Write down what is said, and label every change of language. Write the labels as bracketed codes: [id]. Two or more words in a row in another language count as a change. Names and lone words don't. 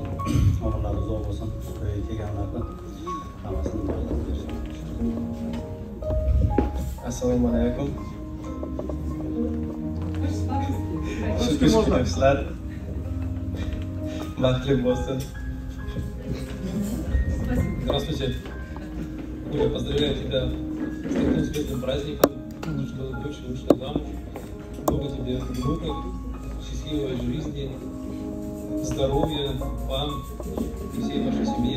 [uz] O'g'illari uzoq bo'lsin. To'yga kelganlarni hammasini bog'lab bersin. Assalomu alaykum. Xush kelibsizlar. Baxtli bo'lsin. [ru] Здравствуйте. Я поздравляю тебя с таким светлым праздником, что дочь вышла замуж. Много тебе внуков, счастливой жизни, здоровья вам и всей вашей семье.